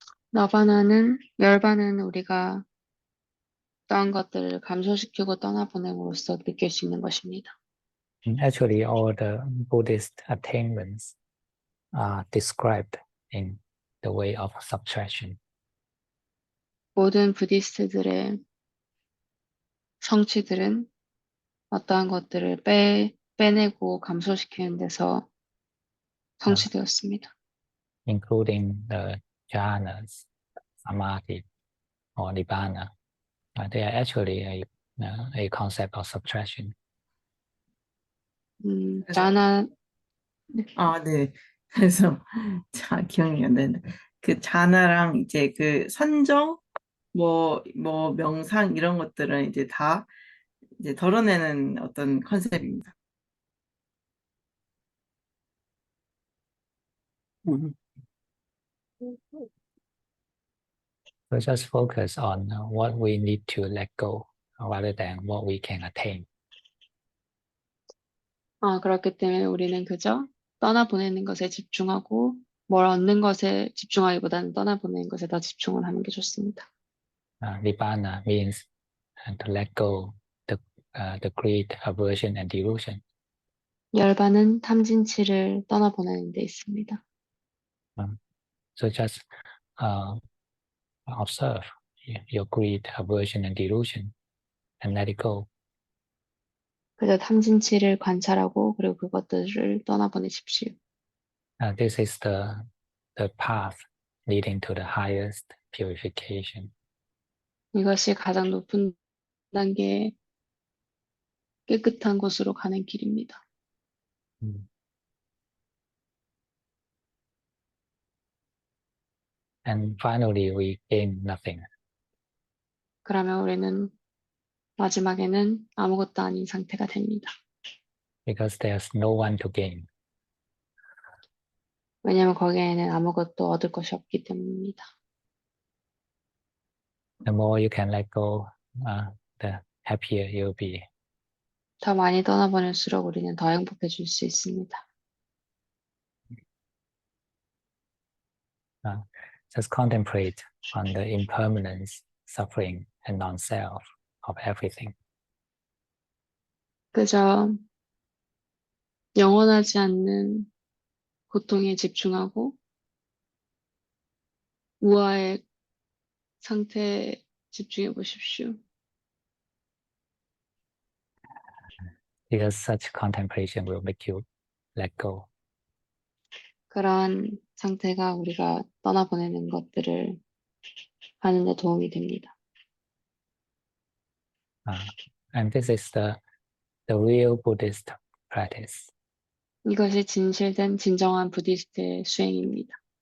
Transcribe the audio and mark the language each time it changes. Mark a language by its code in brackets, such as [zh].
[ko] 나바나는 열반은 우리가 어떠한 것들을 감소시키고 떠나보냄으로써 느낄 수 있는 것입니다. [en] Actually, all the Buddhist attainments are described in the way of subtraction. [ko] 모든 부디스트들의 성취들은 어떠한 것들을 빼내고 감소시키는 데서 성취되었습니다. [en] Including the jhanas, samadhi, or nibbana. They are actually a concept of subtraction. [ko] 자나 네. 그래서 기억이 안 나네. 그 자나랑 이제 그 선정 뭐 명상 이런 것들은 이제 다 이제 덜어내는 어떤 컨셉입니다. [en] So just focus on what we need to let go rather than what we can attain. [ko] 그렇기 때문에 우리는 그저 떠나보내는 것에 집중하고 뭘 얻는 것에 집중하기보다는 떠나보내는 것에 더 집중을 하는 게 좋습니다. [en] Nibbana means to let go the greed, aversion, and delusion. [ko] 열반은 탐진치를 떠나보내는 데 있습니다. [en] So just observe your greed, aversion, and delusion, and let it go. [ko] 그저 탐진치를 관찰하고 그리고 그것들을 떠나보내십시오. [en] This is the path leading to the highest purification. [ko] 이것이 가장 높은 단계의 깨끗한 곳으로 가는 길입니다. [en] And finally, we gain nothing. [ko] 그러면 우리는 마지막에는 아무것도 아닌 상태가 됩니다. [en] Because there's no one to gain. [ko] 왜냐하면 거기에는 아무것도 얻을 것이 없기 때문입니다. [en] The more you can let go, the happier you'll be. [ko] 더 많이 떠나보낼수록 우리는 더 행복해질 수 있습니다. [en] Just contemplate on the impermanence, suffering, and non-self of everything. [ko] 그저 영원하지 않는 고통에 집중하고 우아의 상태에 집중해 보십시오. [en] Because such contemplation will make you let go. [ko] 그러한 상태가 우리가 떠나보내는 것들을 하는 데 도움이 됩니다. [en] And this is the real Buddhist practice. [ko] 이것이 진실된 진정한 부디스트의 수행입니다.